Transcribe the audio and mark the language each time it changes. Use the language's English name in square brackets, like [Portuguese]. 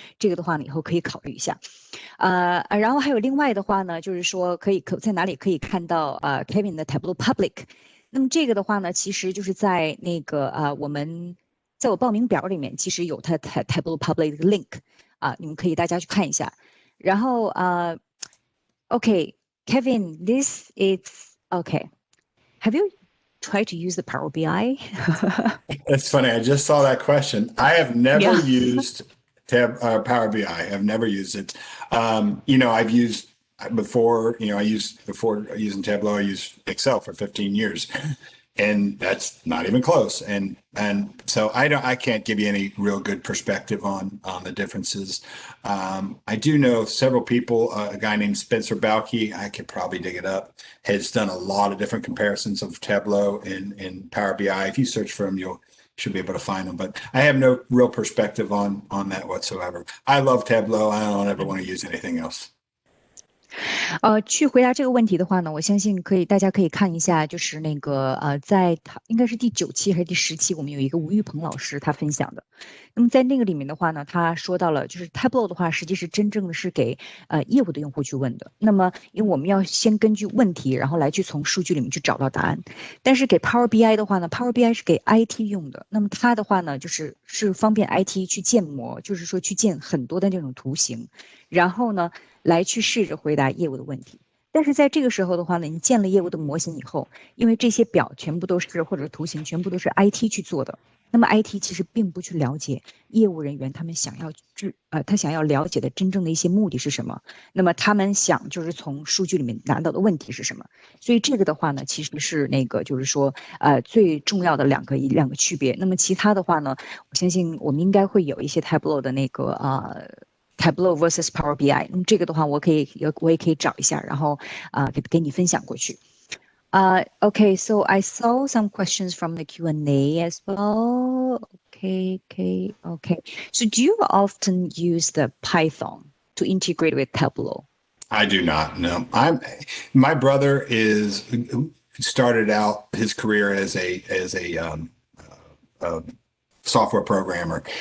[Chinese] 这个的话呢，以后可以考虑一下。然后还有另外的话呢，就是说在哪里可以看到Kevin 的 Tableau Public。那么这个的话呢，其实就是在那个在我报名表里面，其实有它 Tableau Public 的 link 你们可以大家去看一下。然后 [English] OK, Kevin, this is okay. Have you tried to use the Power BI? It's funny. I just saw that question. I have never Yeah. used Power BI. I've never used it. I've used before. Before using Tableau, I used Excel for 15 years, and that's not even close. And so I can't give you any real good perspective on the differences. I do know several people. A guy named Spencer Balke, I could probably dig it up, has done a lot of different comparisons of Tableau and Power BI. If you search for him, you should be able to find them. But I have no real perspective on that whatsoever. I love Tableau. I don't ever want to use anything else. [Chinese] 去回答这个问题的话呢，我相信大家可以看一下，就是那个在应该是第9期还是第10期，我们有一个吴玉鹏老师他分享的。那么在那个里面的话呢，他说到了，就是 Tableau 的话，实际是真正的是给业务的用户去问的。那么因为我们要先根据问题，然后来去从数据里面去找到答案。但是给 Power BI 的话呢，Power BI 是给 IT 用的。那么它的话呢，是方便 IT 去建模，就是说去建很多的那种图形，然后呢来去试着回答业务的问题。但是在这个时候的话呢，你建了业务的模型以后，因为这些表全部都是或者图形全部都是 IT 去做的，那么 IT 其实并不去了解业务人员他们想要了解的真正的一些目的是什么，那么他们想就是从数据里面拿到的问题是什么。所以这个的话呢，其实是那个就是说最重要的两个区别。那么其他的话呢，我相信我们应该会有一些 Tableau 的那个Tableau versus Power BI， 那么这个的话我也可以找一下，然后给你分享过去。 [English] Okay, so I saw some questions from the Q&A as well. Okay. So do you often use the Python to integrate with Tableau? I do not. No, my brother started out his career as a software programmer.